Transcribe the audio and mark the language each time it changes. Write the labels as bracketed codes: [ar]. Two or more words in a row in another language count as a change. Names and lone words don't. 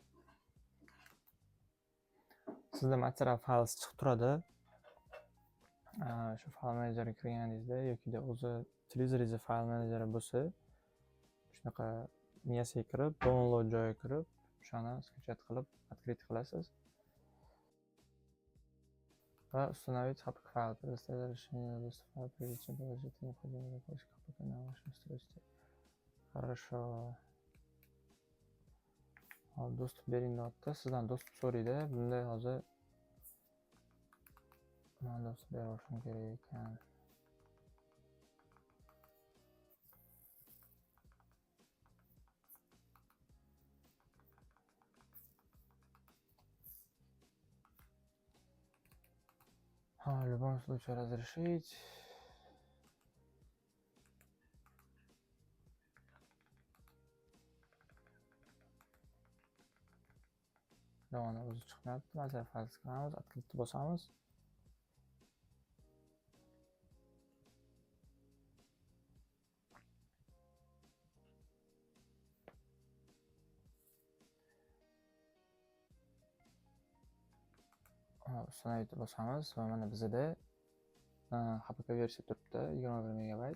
[uz] Sizda [en] material files [uz] chiqib turadi. shu fayl menejeriga kirganingizda yoki o'zi televizoringizda fayl menejeri bo'lsa, shunaqa miyasiga kirib, download joyiga kirib, o'shani skачать qilib, открыть qilasiz. [ru] Va установить HPK файл. Предоставить разрешение доступа файла, прежде чем положить необходимые поиск HPK на вашем устройстве. Хорошо. [uz] Hop, do'stlik bering deyapti. Sizdan do'stlik so'raydi. Bunda hozir men do'stlik berishim kerak ekan. [ru] В любом случае разрешить. [uz] Davomida o'zi chiqmayapti. Masalan, fayl qilamiz, открыть bosamiz. Uстановить bosamiz va mana bizda HPK versiya turibdi, 21 megabayt.